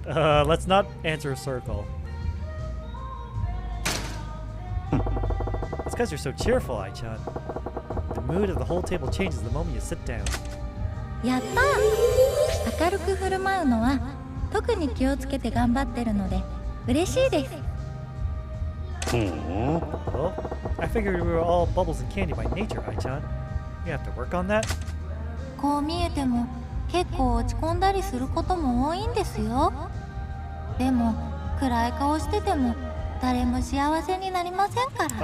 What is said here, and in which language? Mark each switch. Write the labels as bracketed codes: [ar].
[en] Let's not answer a circle. It's because you're so cheerful, Ai-chan. The mood of the whole table changes the moment you sit down. [ja] やったー。明るく振る舞うのは特に気をつけて頑張ってるので嬉しいです。 [en] Well, I figured we were all bubbles and candy by nature, Ai-chan. You have to work on that? [ja] こう見えても結構落ち込んだりすることも多いんですよ。でも暗い顔してても誰も幸せになりませんからね。